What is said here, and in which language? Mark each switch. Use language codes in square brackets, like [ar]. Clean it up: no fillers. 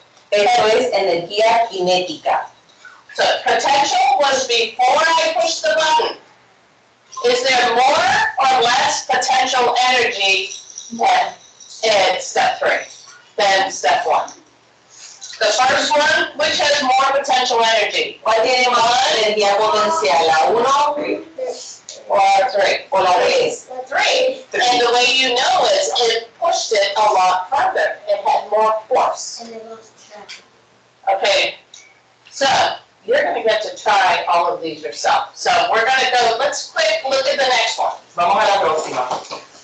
[es] Esto es energía cinética. [en] So potential was before I push the button. Is there more or less potential energy in step 3 than step 1? The first one, which has more potential energy? [es] ¿Cuál tiene más energía potencial? ¿La 1 [en] or 3? Or not 3? 3. And the way you know is it pushed it a lot further. It had more force. And it lost track. Okay, so you're going to get to try all of these yourself. So we're going to go, let's quick look at the next one. [es] Vamos a la próxima.